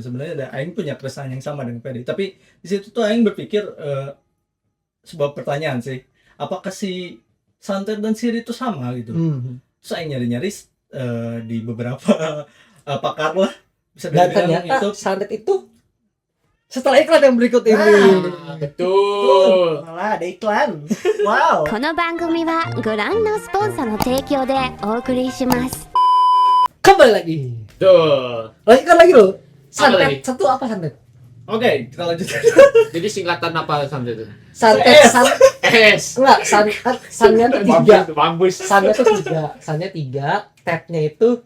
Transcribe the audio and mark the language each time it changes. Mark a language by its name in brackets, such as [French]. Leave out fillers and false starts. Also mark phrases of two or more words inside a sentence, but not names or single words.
[Indonesian] Sebenarnya aing punya keresahan yang sama dengan Ferry. Tapi di situ tuh aing berpikir sebuah pertanyaan sih. Apakah si santet dan sihir itu sama gitu? Terus aing nyari-nyari di beberapa pakar lah bisa Dan dibilang ternyata itu santet itu setelah iklan yang berikut ini. Betul. Malah ada iklan. Wow. [Japanese] この番組はご覧のスポンサーの提供でお送りします [Indonesian] Kembali lagi. Tuh. Lanjutkan lagi loh. Apa Santet lagi? satu apa santet? Oke, kita lanjut. Jadi singkatan apa santet itu? Santet S. enggak sannya tuh tiga. Mampus. Sannya tuh tiga. Sannya tiga. Tetnya itu